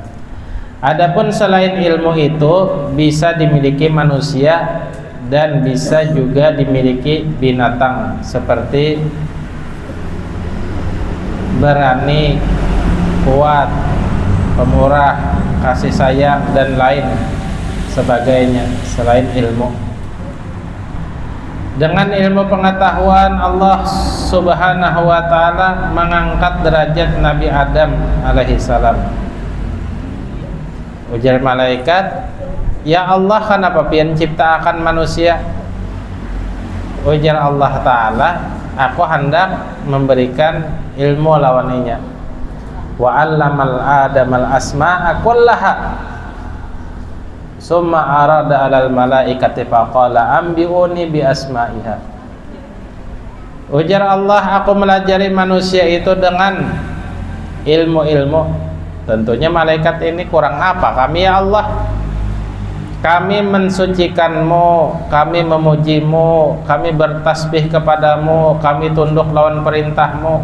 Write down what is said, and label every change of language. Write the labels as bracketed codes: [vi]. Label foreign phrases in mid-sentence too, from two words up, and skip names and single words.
[id] Adapun selain ilmu itu bisa dimiliki manusia dan bisa juga dimiliki binatang, seperti berani, kuat, pemurah, kasih sayang dan lain sebagainya selain ilmu. Dengan ilmu pengetahuan Allah [ar] سبحانه وتعالى [id] mengangkat derajat Nabi Adam [ar] عليه السلام. [bjn] Ujar malaikat, "Ya Allah, kenapa pian ciptakan manusia?" Ujar Allah taala, "Aku hendak memberikan ilmu lawaninya. [ar] وعلّم آدم الأسماء كلها. ثم عرض على الملائكة فقال أنبئوني بأسمائها." [bjn] Ujar Allah, aku melajari manusia itu dengan ilmu-ilmu. [id] Tentunya malaikat ini kurang apa kami, ya Allah? Kami mensucikanmu, kami memujimu, kami bertasbih kepadamu, kami tunduk lawan perintahmu.